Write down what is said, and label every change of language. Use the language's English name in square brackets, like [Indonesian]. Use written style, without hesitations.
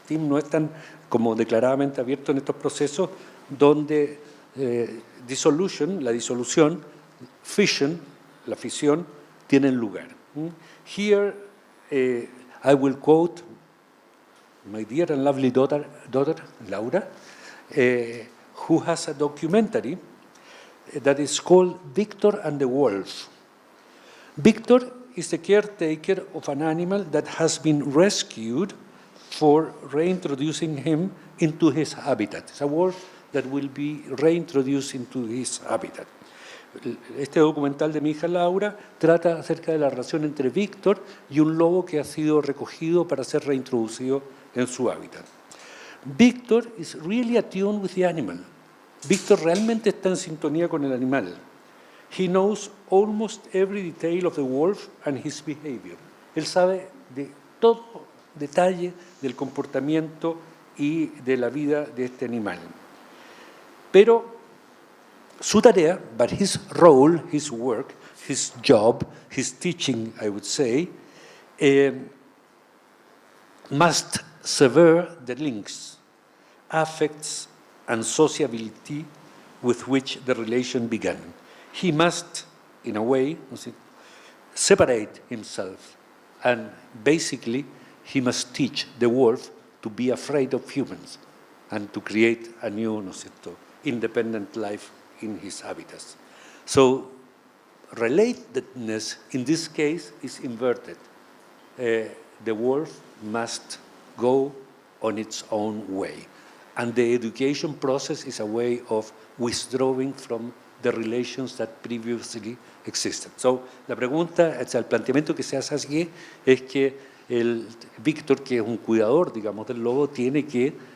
[Spanish] Tim no es tan como declaradamente abierto en estos procesos donde dissolution, la disolución, fission, la fisión, tienen lugar. [English] Here, I will quote my dear and lovely daughter Laura, who has a documentary that is called Victor and the Wolf. Victor is the caretaker of an animal that has been rescued for reintroducing him into his habitat. It's a wolf that will be reintroduced into his habitat. [Spanish] Este documental de mi hija Laura trata acerca de la relación entre Víctor y un lobo que ha sido recogido para ser reintroducido en su hábitat. [English] Víctor is really attuned with the animal. [Spanish] Víctor realmente está en sintonía con el animal. [English] He knows almost every detail of the wolf and his behavior. [Spanish] Él sabe de todo detalle del comportamiento y de la vida de este animal. Pero su tarea, [English] but his role, his work, his job, his teaching, I would say, must sever the links, affects, and sociability with which the relation began. He must, in a way, separate himself, and basically he must teach the wolf to be afraid of humans and to create a new, independent life in his habitats. So relatedness in this case is inverted. The wolf must go on its own way. And the education process is a way of withdrawing from the relations that previously existed. [Spanish] So, la pregunta, el planteamiento que se hace así es que el Víctor, que es un cuidador, digamos, del lobo, tiene que